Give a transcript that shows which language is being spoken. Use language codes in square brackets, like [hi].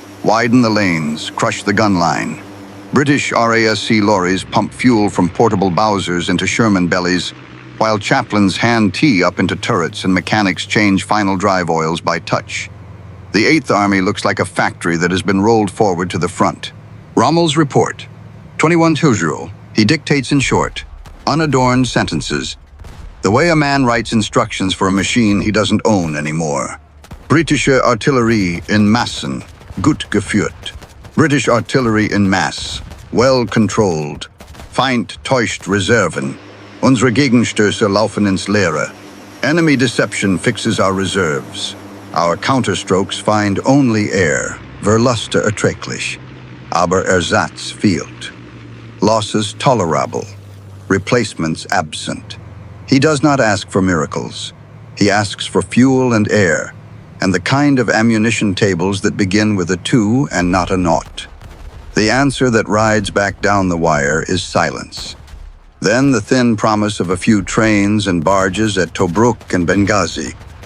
[en] Widen the lanes, crush the gun line. British RASC lorries pump fuel from portable Bowsers into Sherman bellies, while chaplains hand tea up into turrets and mechanics change final drive oils by touch. The 8th Army looks like a factory that has been rolled forward to the front. Rommel's report. 21 Tujrul. He dictates in short, unadorned sentences. The way a man writes instructions for a machine he doesn't own anymore. [de] Britische Artillerie in Massen, gut geführt. [en] British artillery in mass, well controlled. [de] Feind täuscht Reserven. Unsere Gegenstöße laufen ins Leere. [en] Enemy deception fixes our reserves. Our counterstrokes find only air, [de] Verluste erträglich, aber Ersatz fehlt. [en] Losses tolerable, replacements absent. He does not ask for miracles. He asks for fuel and air, and the kind of ammunition tables that begin with a 2 and not a 0. The answer that rides back down the wire is silence. Then the thin promise of a few trains and barges at Tobruk and Benghazi.